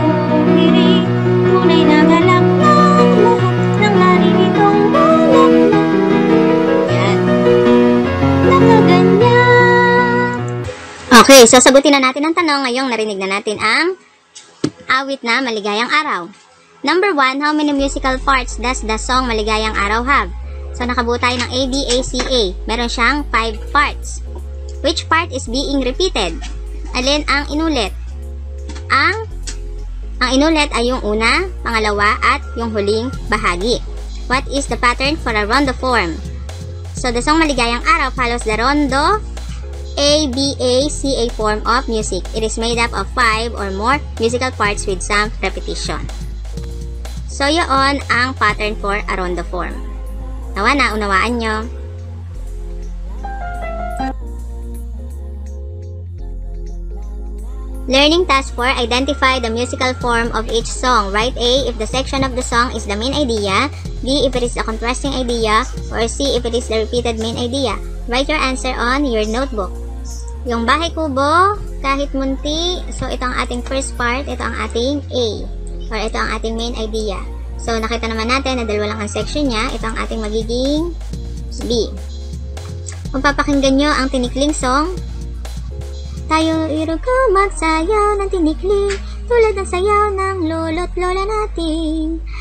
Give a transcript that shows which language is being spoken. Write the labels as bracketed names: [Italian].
[Filipino] Pumiri, tunay na galak ng lahat ng naririto'ng bulaklak. Yan. Nakaganyan. Okay, so sagutin na natin ang tanong. Ngayong narinig na natin ang awit na Maligayang Araw. [English] Number 1, how many musical parts does the song Maligayang Araw have? [Filipino] So, nakabuo tayo ng A, B, A, C, A. Meron siyang 5 parts. [English] Which part is being repeated? [Filipino] Alin ang inulit? Ang inulit ay yung una, pangalawa, at yung huling bahagi. [English] What is the pattern for a rondo form? So, the song Maligayang Araw follows the rondo A, B, A, C, A form of music. It is made up of 5 or more musical parts with some repetition. [Filipino] So, yun ang pattern for a rondo form. Nawa na, unawaan nyo. [English] Learning task 4. Identify the musical form of each song. Write A if the section of the song is the main idea, B if it is a contrasting idea, or C if it is the repeated main idea. Write your answer on your notebook. [Filipino] Yung bahay kubo, kahit munti, so ito ang ating first part, ito ang ating A, or ito ang ating main idea. So, nakita naman natin na dalawa lang ang section niya. Ito ang ating magiging B. Kung papakinggan nyo ang tinikling song, tayo irugo magsayaw ng tinikling, tulad ng sayaw ng lolo't lola natin.